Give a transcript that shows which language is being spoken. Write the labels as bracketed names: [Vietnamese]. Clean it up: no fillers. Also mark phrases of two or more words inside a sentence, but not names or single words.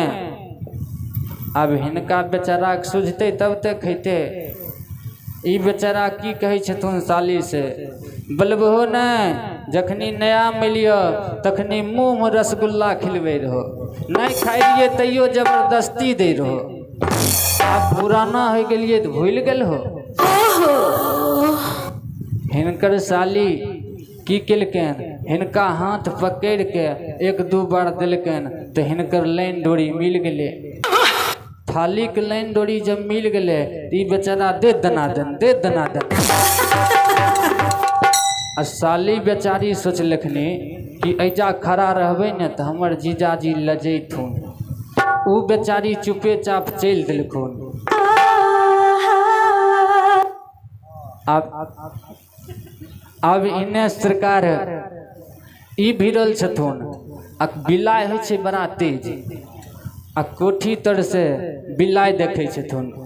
[Maithili] अब हिनका बेचारा के सुझते तब तक खैते। ई बेचारा की कहै छथुन साली से, बोलबहो नहीं, जखनी नया मिलियो तखनी मुँह में रसगुल्ला खिलबे रहो, नहीं खाई रहिए तैयो जबरदस्ती दे रहो। आप पुराना हो गलिए तो भूल गल हो। हिनकर साली की केलकन, हिनका हाथ पकड़ के एक दू बार दिलकन तो हिनकर लाइन डोरी मिल गए। थाली के लाइन डोरी जब मिल गए तो ई बेचारा दे दनादन दे दनादन। आ साली बेचारी सोचलखनी कि ऐजा खड़ा रहबे न तो हमर जीजाजी लजैथुन। उ बेचारी चुपे चाप चलि देलखुन। अब इन्ने सरकार ई भिड़ल छथुन। आ बिलाइ होइ छै बड़ा तेज, आ कोठी तर से बिलाइ देखै छथुन।